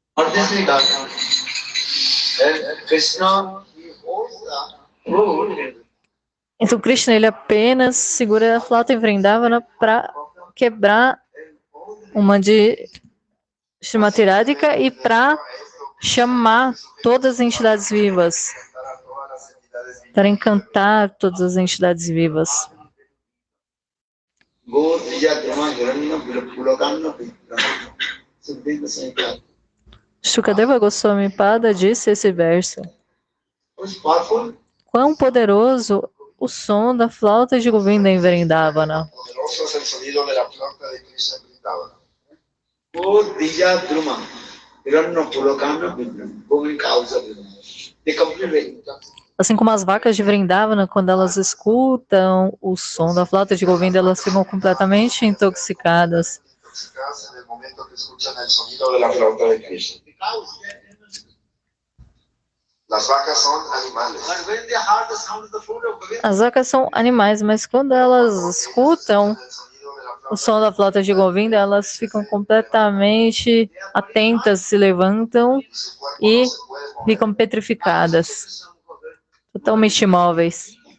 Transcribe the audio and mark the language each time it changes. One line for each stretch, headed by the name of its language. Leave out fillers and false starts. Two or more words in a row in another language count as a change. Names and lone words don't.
English: what is it done? Krishna, he holds the fruit.
Portuguese: Então Krishna ele apenas segura a flauta em Vrindavana para quebrar uma de Srimati Radhika e para chamar todas as entidades vivas, para encantar todas as entidades vivas. Shukadeva Goswami Pada disse esse verso. Quão poderoso o som da flauta de Govinda em Vrindavana.
Spanish: Poderoso es el sonido de la flauta de Krishna en Vrindavana.
Portuguese: Assim como as vacas de Vrindavana, quando elas escutam o som da flauta de Govinda, elas ficam completamente intoxicadas.
Spanish: En el momento que escuchan el sonido de la flauta de Krishna. Las vacas son animales.
Portuguese: As vacas são animais, mas quando elas escutam o som da flauta de Govinda, elas ficam completamente atentas, se levantam e ficam petrificadas, totalmente imóveis.